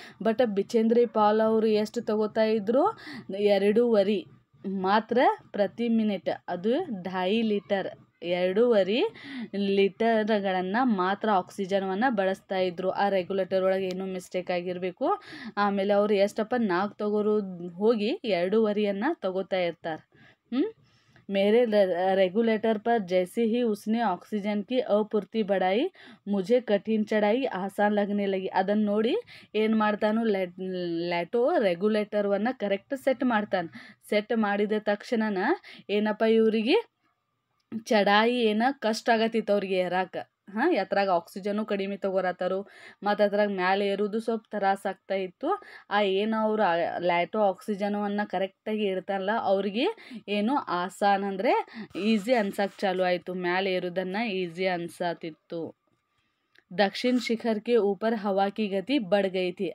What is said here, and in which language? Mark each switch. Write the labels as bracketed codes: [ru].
[kn] But ಬಿಚೇಂದ್ರಿ Pal ಅವರು ಎಷ್ಟು ತಗೋತಾ ಇದ್ರು, 2.5 ಮಾತ್ರ ಪ್ರತಿ ಮಿನಿಟ್, ಅದು 2.5 ಲೀಟರ್ 2.5 ಲೀಟರ್ಗಳನ್ನು ಮಾತ್ರ ಆಕ್ಸಿಜನವನ್ನು ಬಳಸ್ತಾ ಇದ್ರು. ಆ ರೆಗ್ಯುಲೇಟರ್ ಒಳಗೆ ಏನೂ ಮಿಸ್ಟೇಕ್ ಆಗಿರಬೇಕು. ಆಮೇಲೆ ಅವರು ಎಷ್ಟಪ್ಪ 4 ತಗೋರು ಹೋಗಿ 2.5 ತಗೋತಾ ಇರ್ತಾರೆ. [hi] मेरे रेगुलेटर पर जैसे ही उसने ऑक्सीजन की अपूर्ति बढ़ाई मुझे कठिन चढ़ाई आसान लगने लगी. [kn] ಅದನ್ನು ನೋಡಿ ಏನು ಮಾಡ್ತಾನು ಲ್ಯಾಟೋ ರೆಗ್ಯುಲೇಟರ್ವನ್ನು ಕರೆಕ್ಟ್ ಸೆಟ್ ಮಾಡ್ತಾನೆ. ಸೆಟ್ ಮಾಡಿದ ತಕ್ಷಣ ಏನಪ್ಪ ಇವರಿಗೆ ಚಡಾಯಿ ಕಷ್ಟ ಆಗತ್ತಿತ್ತು ಅವ್ರಿಗೆ ಏರಾಕ. ಎತ್ತರಾಗ ಆಕ್ಸಿಜನು ಕಡಿಮೆ ತಗೋರತ್ತಾರು ಮತ್ತು ಅದ್ರಾಗ ಮ್ಯಾಲೆ ಏರೋದು ಸ್ವಲ್ಪ ತ್ರಾಸ ಆಗ್ತಾ ಇತ್ತು. ಅವ್ರು ಲ್ಯಾಟೋ ಆಕ್ಸಿಜನವನ್ನು ಕರೆಕ್ಟಾಗಿ ಇಡ್ತಾರಲ್ಲ ಅವ್ರಿಗೆ ಆಸಾನ್ ಅಂದರೆ ಈಸಿ ಅನ್ಸಕ್ಕೆ ಚಾಲು ಆಯಿತು. ಮ್ಯಾಲೆ ಏರೋದನ್ನು ಈಸಿ ಅನ್ಸತ್ತಿತ್ತು. [hi] दक्षिण शिखर के ऊपर हवा की गति बढ़ गई थी.